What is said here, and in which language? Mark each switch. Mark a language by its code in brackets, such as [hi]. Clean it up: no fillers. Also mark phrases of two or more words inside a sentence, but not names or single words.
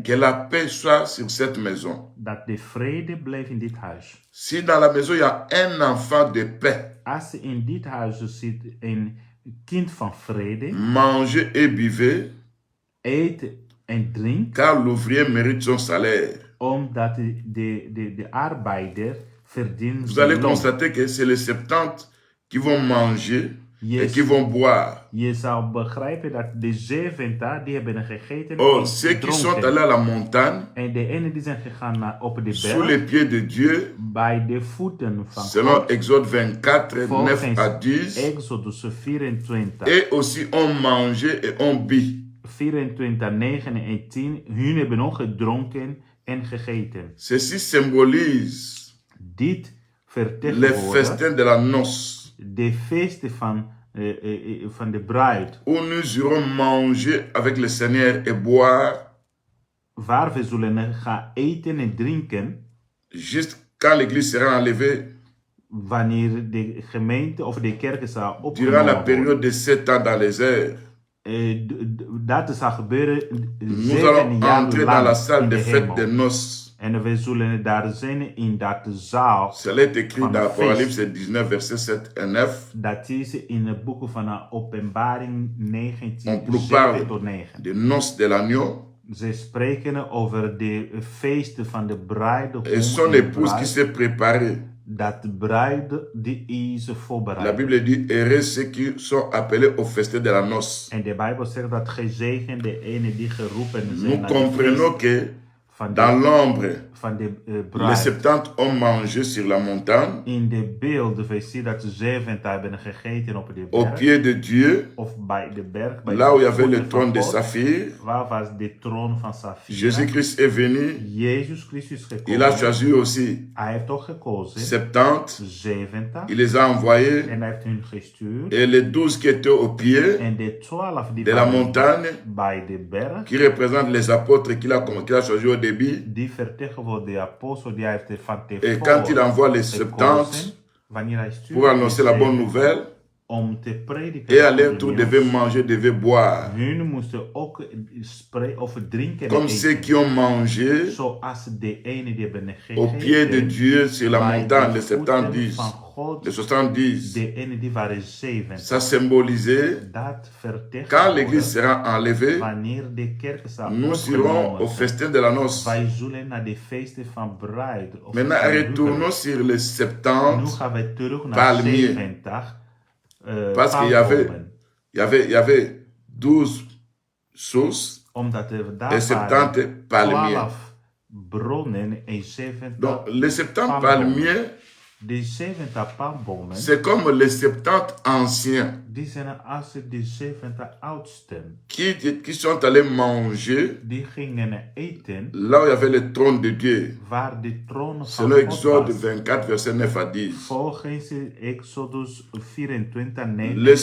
[fr] que la paix soit sur cette maison. [nl] dat de vrede blijft in dit huis. [fr] Si dans la maison il y a un enfant de paix, [nl] Als er in dit huis zit een kind van vrede, [fr] mangez et buvez, [nl] eet en drink, [fr] car l'ouvrier mérite son salaire. [nl] omdat de arbeider verdient [fr] Vous allez [nl] zijn loon. [fr] constater que c'est les 70 qui vont manger et qui vont boire. [nl] Je zou begrijpen dat de 70 die hebben gegeten [fr] Or, [nl] en [fr] ceux qui sont [nl] gedronken. [fr] allés à la montagne, [nl] En de ene die zijn gegaan op de [fr] sous les [nl] berg, [fr] pieds de Dieu, [nl] bij de voeten van [fr] selon [nl] God, [fr] Exode 24, 9 [nl] volgens [fr] à 10, [nl] Exodus 24, [fr] et aussi ont mangé et ont bu. [nl] 24, 9 en 10, hun hebben ook gedronken en gegeten. [fr] Ceci symbolise [nl] Dit [fr] les [nl] vertegenwoordigt [fr] festins de la noce, [nl] de feesten van de bruid, [fr] où nous irons manger avec le Seigneur et boire [nl] waar we zullen gaan eten en drinken [fr] juste quand l'église sera enlevée [nl] wanneer de gemeente of de kerken zal [fr] durant [nl] opgenomen [fr] la [nl] worden. [fr] période de 7 ans dans les airs. [nl] Dat zal gebeuren [fr] Nous [nl] 7 [fr] allons [nl] jaar [fr] entrer dans la [nl] lang [fr] salle [nl] in [fr] de [nl] de [fr] fête [nl] hemel. [fr] des noces. [nl] En we zullen daar zijn in dat zaal. [fr] Cela est écrit [nl] Van [fr] dans [nl] de [fr] Apocalypse 19, versets 7 et 9. [nl] Dat is in het boek van de Openbaring [fr] On [nl] 19, [fr] nous [nl] 7 [fr] parle [nl] tot 9. [fr] des noces de l'agneau [nl] Ze spreken over de feesten van de bruidegom [fr] et son [nl] en de [fr] épouse qui [nl] bruid. [fr] s'est préparée. [nl] Dat de bruid die is [fr] La [nl] voorbereid. [fr] Bible dit, heureux ceux qui sont appelés au festin de la noce. [nl] En de Bijbel zegt dat gezegend de ene die geroepen zijn [fr] Nous [nl] naar de [fr] comprenons [nl] feest [fr] que [nl] van [fr] dans [nl] de, [fr] l'ombre, [nl] van de [fr] les [nl] bruid. [fr] 70 ont mangé sur la montagne, [nl] In de beelden we zien dat ze 70 hebben gegeten op de [fr] au [nl] berg. [fr] pied de Dieu, [nl] Of bij de berg. Bij [fr] là où il y [nl] de [fr] avait le [nl] voeten van [fr] trône de [nl] God. [fr] saphir. [nl] Waar was de troon van Safira? [fr] Jésus-Christ est venu, [nl] Jezus Christus gekomen. [fr] il a choisi aussi [nl] Hij heeft toch gekozen. [fr] 70, [nl] 70. [fr] il les a envoyés, [nl] En hij heeft hun gestuurd. [fr] et les 12 qui étaient au pied [nl] En de 12 die [fr] de la montagne, [nl] bij de berg. [fr] qui représentent les apôtres qu'il a choisi au début. [nl] Die vertegenwoordigt de apostel die hij heeft van [fr] Et quand il [nl] tevoren [fr] envoie les 70 [nl] gekozen. Wanneer hij stuurt [fr] pour annoncer la bonne nouvelle, [nl] om te prediken. [fr] et à leur [nl] de [fr] tour [nl] nieuws. [fr] devaient manger, devaient boire. [nl] Hun moesten ook spreken of drinken en [fr] Comme [nl] eten. [fr] ceux qui ont mangé [nl] Zoals de ene die hebben [fr] au pied de Dieu sur la [nl] bij [fr] montagne, [nl] de [fr] les [nl] voeten [fr] 70, [nl] van God, [fr] les 70. [nl] de ene die waren 7. [fr] Ça symbolisait, [nl] Dat [fr] quand l'église [nl] vertegenwoordigt [fr] sera enlevée, [nl] wanneer de kerk zal [fr] nous irons au [nl] opgenomen zijn. [fr] festin de la noce. [nl] Wij zullen naar de feesten van bruid. Of [fr] Maintenant, [nl] van [fr] retournons sur les [nl] Nu [fr] 70, [nl] gaan we terug naar [fr] palmiers. [nl] 70 [fr] parce qu'il [nl] palmbomen. [fr] y avait 12 sources [nl] Omdat er [fr] et [nl] daar [fr] 70 [nl] waren [fr] palmiers. [nl] 12 bronnen en 70 [fr] Donc, les 70 [nl] palmbomen. [fr] palmiers, [nl] De 70 palmbomen, [fr] c'est comme les 70 anciens [nl] die zijn als de 70 oudsten. [fr] qui sont allés manger [nl] Die gingen eten [fr] là où il y avait le trône de Dieu. [nl] waar de troon van [fr] Selon [nl] God [fr] Exode [nl] was. [fr] 24, verset 9 à 10. [nl] Volgens Exodus 24, 9 [fr] Les